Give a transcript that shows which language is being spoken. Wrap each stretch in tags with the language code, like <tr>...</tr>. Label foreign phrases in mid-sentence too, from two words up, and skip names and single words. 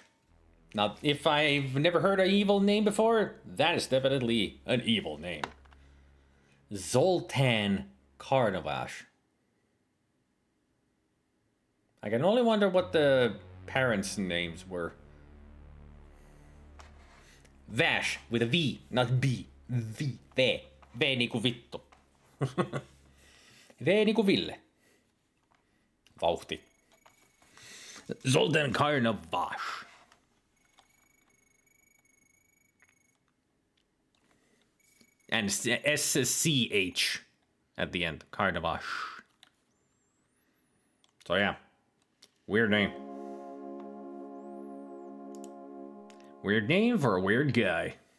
<en>Now, if I've never heard an evil name before, that is definitely an evil name. Zoltan Karnovash. I can only wonder what the parents' names were. Vash with a V, not B. V. V.</en> <fi>V niinku vittu. V niinku Ville. Vauhti. Zoltan Karnovash.</fi> <en>And SCH at the end. Karnovash. So yeah. Weird name. Weird name for a weird guy.</en>